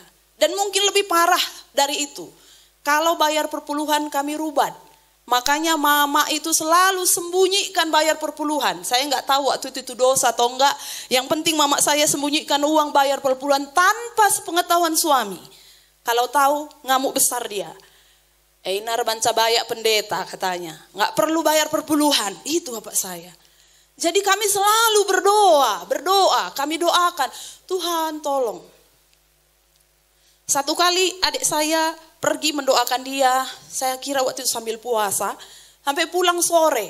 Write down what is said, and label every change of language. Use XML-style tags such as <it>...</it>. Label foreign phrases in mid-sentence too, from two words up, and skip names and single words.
<id>Dan mungkin lebih parah dari itu. Kalau bayar perpuluhan kami rubat. Makanya mama itu selalu sembunyikan bayar perpuluhan. Saya nggak tahu waktu itu dosa atau enggak. Yang penting mama saya sembunyikan uang bayar perpuluhan tanpa sepengetahuan suami. Kalau tahu ngamuk besar dia. Einar banca bayak pendeta katanya. Nggak perlu bayar perpuluhan. Itu bapak saya. Jadi kami selalu berdoa. Kami doakan. Tuhan tolong. Satu kali adik saya pergi mendoakan dia, saya kira waktu itu sambil puasa, sampai pulang sore.</id>